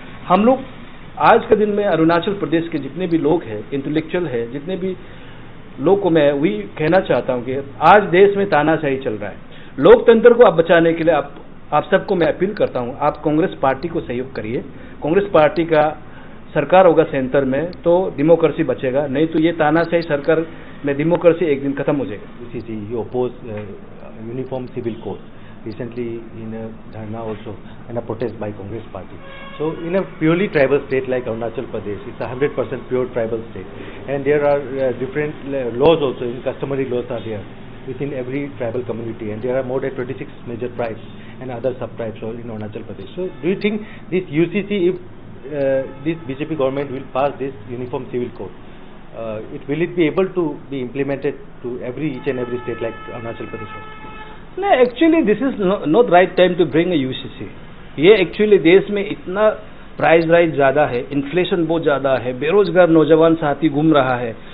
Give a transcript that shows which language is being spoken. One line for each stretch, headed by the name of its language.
Hindi: हम लोग आज के दिन में अरुणाचल प्रदेश के जितने भी लोग हैं, इंटेलेक्चुअल है, जितने भी लोग को मैं वही कहना चाहता हूं कि आज देश में तानाशाही चल रहा है। लोकतंत्र को आप बचाने के लिए आप सबको मैं अपील करता हूं, आप कांग्रेस पार्टी को सहयोग करिए। कांग्रेस पार्टी का सरकार होगा सेंटर में तो डेमोक्रेसी बचेगा, नहीं तो ये तानाशाही सरकार में डेमोक्रेसी एक दिन खत्म हो जाएगा।
English: You oppose uniform civil code recently in a dharna also and a protest by Congress party. So in a purely tribal state like Arunachal Pradesh, it's a 100% pure tribal state, and there are different laws also. In customary laws are there within every tribal community, and there are more than 26 major tribes and other sub-tribes in Arunachal Pradesh. So do you think this UCC, if this BJP government will pass this uniform civil code, will it be able to be implemented to each and every state like Arunachal Pradesh? No, actually this is not right time to bring a UCC.
Hindi: ये actually देश में इतना price rise ज़्यादा है, inflation बहुत ज़्यादा है, बेरोजगार नौजवान साथी घूम रहा है।